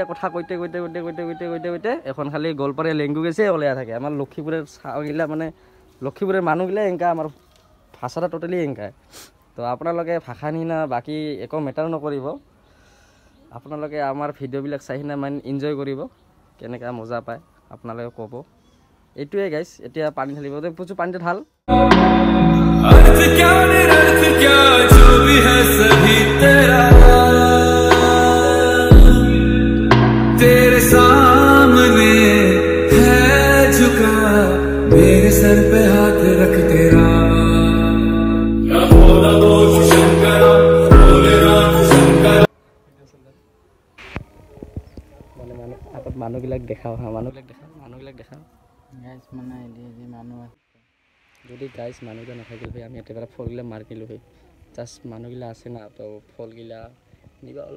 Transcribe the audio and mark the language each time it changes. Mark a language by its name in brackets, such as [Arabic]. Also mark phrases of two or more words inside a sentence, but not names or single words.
[Assamese] কথা কৈতে এখন খালি গোৱালপাৰীয়া লেংগুৱেজে ওলাই থাকে আমাৰ লক্ষীপুৰৰ চাওগিলা মানে লক্ষীপুৰৰ মানুহগিলা এনেকা আমাৰ ভাষাটা টোটেলি এনেকাই তো আপোনালোকে ভাষা নিনা বাকী একো মেটাৰ নকৰিব আপোনালোকে আমাৰ ভিডিঅ'বিলাক চাই কিনে মানে এনজয় কৰিব কেনেকৈ মজা পায় আপোনালোকে ক'ব এইটোৱে গাইছ এতিয়া পানী ঢালিব পুচু পানীটো ঢাল [Hindi] अर्थ क्या निरर्थ क्या जो भी है सभी तेरा तेरे सामने है झुका मेरे सर पे हाथ रख तेरा [Assamese] মানুহবিলাক দেখাও মানুহবিলাক দেখাও মানে মানুহ যদি গাইছ মানুহগিলা নাথাকিল হয় আমি একেবাৰে ফলগিলা মাৰিলোঁ হয় জাষ্ট মানুহগিলা আছে না তো ফলগিলা নিবা অলপ